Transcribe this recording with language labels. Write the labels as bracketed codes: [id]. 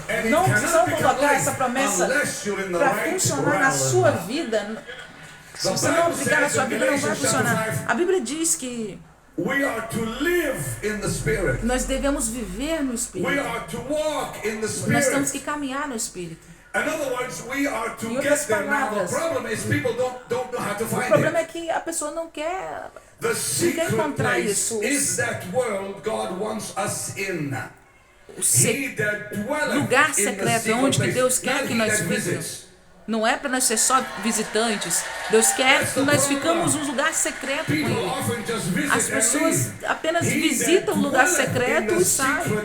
[pt] Não precisam colocar essa promessa para funcionar na sua vida. Se você não aplicar na sua vida, não vai funcionar. A Bíblia diz que [en] We are to live in the Spirit. [pt] Nós devemos viver no Espírito. [en] We are to walk in the Spirit. [pt] Nós temos que caminhar no Espírito. [en] In other words, we are to get there. Now the problem is people don't know how to find it. [pt] O problema é que a pessoa não quer encontrar isso. [en] Is that world God wants us in. [pt] O lugar secreto é onde que Deus quer que nós vivamos. Não é para nós ser só visitantes. Deus quer que nós ficamos num lugar secreto com Ele. As pessoas apenas visitam o lugar secreto e saem.